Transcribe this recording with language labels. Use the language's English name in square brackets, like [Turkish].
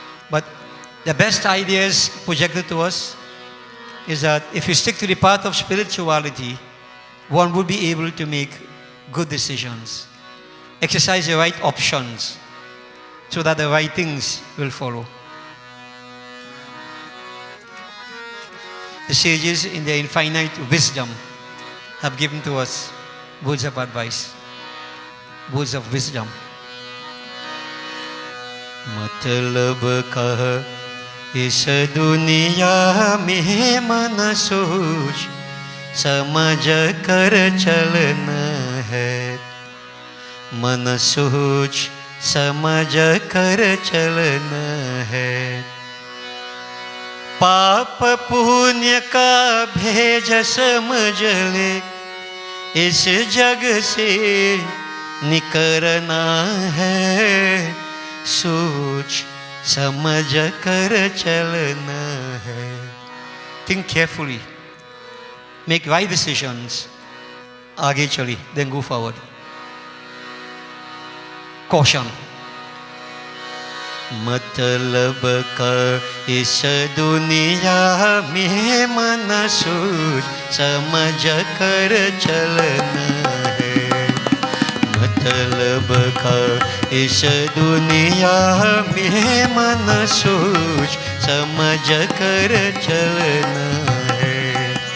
[English] But the best ideas projected to us is that if you stick to the path of spirituality, one would be able to make good decisions, exercise the right options, so that the right things will follow. The sages, in their infinite wisdom, have given to us words of advice, words of wisdom. [Hindi] मतलब का इस दुनिया में मन सोच समझ कर चलना है. मन सोच समझ कर चलना है. पाप पुण्य का भेद समझ ले, इस जग से निकलना है. सोच समझ कर चलना है. [English] Think carefully, make right decisions. [Hindi] आगे चली, [English] then go forward. Caution. [Hindi] मतलब का इस दुनिया में मन सोच समझ कर चलना है. मतलब का इस दुनिया में मन सोच समझ कर चलना है.